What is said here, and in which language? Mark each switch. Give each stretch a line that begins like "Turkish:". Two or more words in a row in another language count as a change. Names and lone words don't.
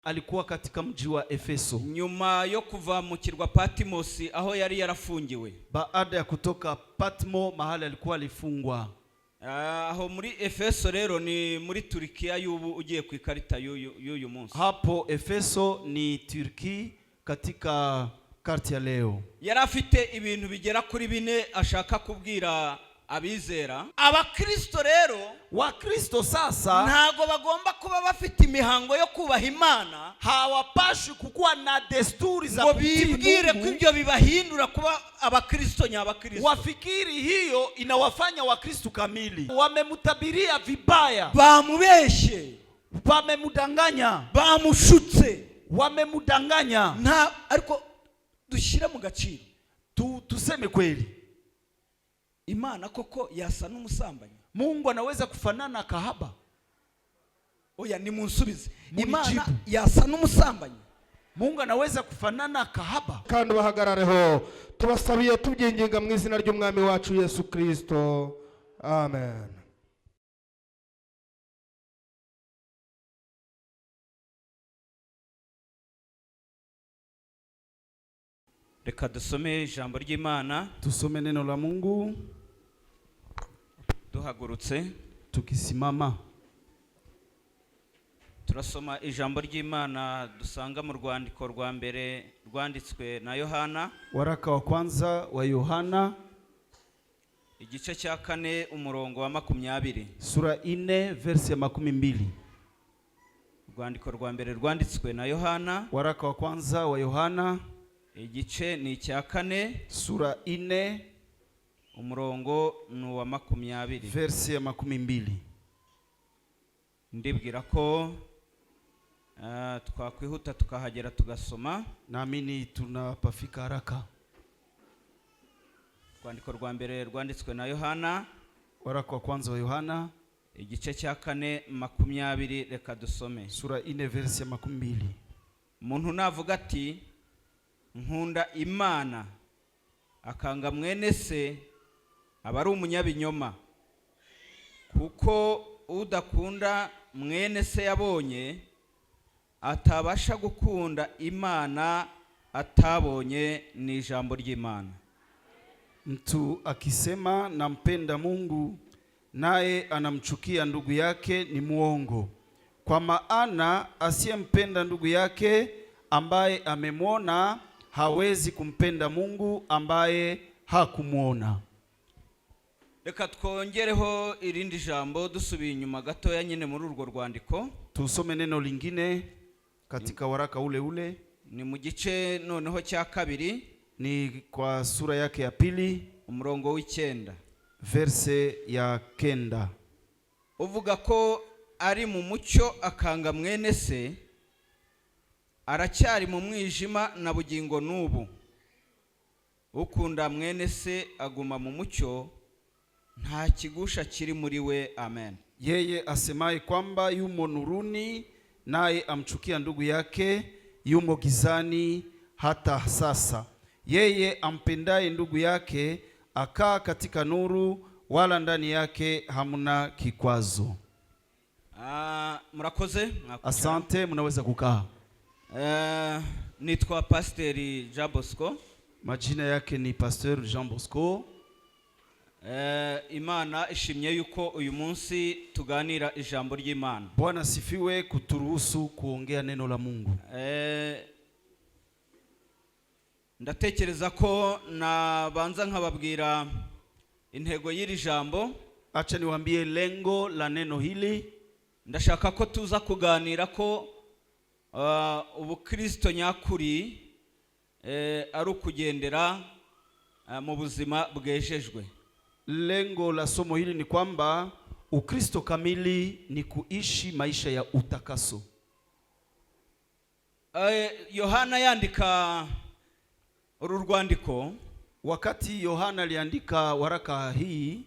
Swahili: alikuwa katika mji wa Efeso.
Kinyarwanda: Nyuma yo kuva mu kirwa Patmos aho yari yarafungiwe.
Swahili: Baada ya kutoka Patmo mahali alikuwa alifungwa.
Kinyarwanda: Aho muri Efeso rero ni muri Turkiya y'ubu ugiye ku ikarita y'uyu munsi.
Swahili: Hapo Efeso ni Turki katika karti ya leo.
Kinyarwanda: Yari afite ibintu bigera kuri 4 ashaka kubwira abizera. Abakristo rero,
Swahili: Wakristo sasa
Kinyarwanda: ntago bagomba kuba bafite imihango yo kubaha Imana,
Swahili: hawapashi kukuwa na desturi za
Kinyarwanda: kubibwire ko ibyo bibahindura kuba abakristo nyabakristo.
Swahili: Wafikiri hiyo inawafanya wakristo kamili. Wamemutabiria vibaya,
Kinyarwanda: bamubeshe,
Swahili: wamemudanganya,
Kinyarwanda: bamushutse,
Swahili: wamemudanganya.
Kinyarwanda: Nta ariko dushira mu gaciro,
Swahili: tuseme kweli,
Kinyarwanda: Imana koko yasa n'umusambanyi?
Swahili: Mungu anaweza kufanana kahaba?
Kinyarwanda: Oya, ni munsubize. Imana yasa n'umusambanyi?
Swahili: Mungu anaweza kufanana kahaba?
Kinyarwanda: Kandi bahagarareho tubasabiye tubyinginga mu izina ry'umwami wacu Yesu Kristo. Amen. Reka dusome ijambo ry'Imana.
Swahili: Tusome neno la Mungu
Kinyarwanda: duhagurutse
Swahili: tukisimama.
Kinyarwanda: Turasoma ijambo ry'Imana dusanga mu rwandiko rwa mbere rwanditswe na Yohana.
Swahili: Waraka wa kwanza wa Yohana,
Kinyarwanda: igice cya 4 umurongo wa 20.
Swahili: Sura 4 verse ya 20.
Kinyarwanda: Rwandiko rwa mbere rwanditswe na Yohana.
Swahili: Waraka wa kwanza wa Yohana,
Kinyarwanda: igice ni cya 4,
Swahili: Sura 4
Kinyarwanda: umurongo ni wa 20.
Swahili: verse ya 20.
Kinyarwanda: Ndibwira ko twakwihuta tukahagera tugasoma.
Swahili: Naamini tunapafika haraka.
Kinyarwanda: Rwandiko rwa mbere rwanditswe na Yohana.
Swahili: Waraka wa kwanza wa Yohana,
Kinyarwanda: igice cya 4 20. Reka dusome.
Swahili: Sura 4 verse ya 20.
Kinyarwanda: Umuntu navuga ati nkunda Imana akanga mwene se aba ari umunyabinyoma, kuko udakunda mwene se yabonye atabasha gukunda Imana atabonye ni ijambo ry'Imana.
Swahili: Mtu akisema nampenda Mungu naye anamchukia ndugu yake ni muongo, kwa maana asiyempenda ndugu yake ambaye amemwona hawezi kumpenda Mungu ambaye hakumuona.
Kinyarwanda: Reka twongereho irindi jambo dusubiye inyuma gatoya nyine muri urwo rwandiko.
Swahili: Tusome neno lingine katika waraka ule ule.
Kinyarwanda: Ni mu gice noneho cya 2,
Swahili: ni kwa sura yake ya 2
Kinyarwanda: umurongo w'9
Swahili: verse ya 9.
Kinyarwanda: Uvuga ko ari mu mucyo akanga mwene se aracyari mu mwijima na bugingo n'ubu. Ukunda mwene se aguma mu mucyo, nta kigusha kiri muri we. Amen.
Swahili: Yeye asemaye kwamba yumo nuruni naye amchukia ndugu yake yumo gizani hata sasa. Yeye ampendaye ndugu yake akaa katika nuru, wala ndani yake hamuna kikwazo.
Kinyarwanda: Murakoze.
Swahili: Asante, mnaweza kukaa.
Kinyarwanda: Nitwa Pasteur Jean Bosco.
Swahili: Majina yake ni Pasteur Jean Bosco.
Kinyarwanda: Imana ishimye yuko uyu munsi tuganira ijambo ry'Imana.
Swahili: Bwana sifiwe kuturuhusu kuongea neno la Mungu.
Kinyarwanda: Ndatekereza ko nabanza nkababwira intego y'iri jambo.
Swahili: Acha niwaambie lengo la neno hili.
Kinyarwanda: Ndashaka ko tuza kuganira ko ubukristo nyakuri ari ukugendera mu buzima bwejejwe.
Swahili: Lengo la somo hili ni kwamba Ukristo kamili ni kuishi maisha ya utakaso.
Kinyarwanda: Yohana yandika uru rwandiko,
Swahili: wakati Yohana aliandika waraka hii,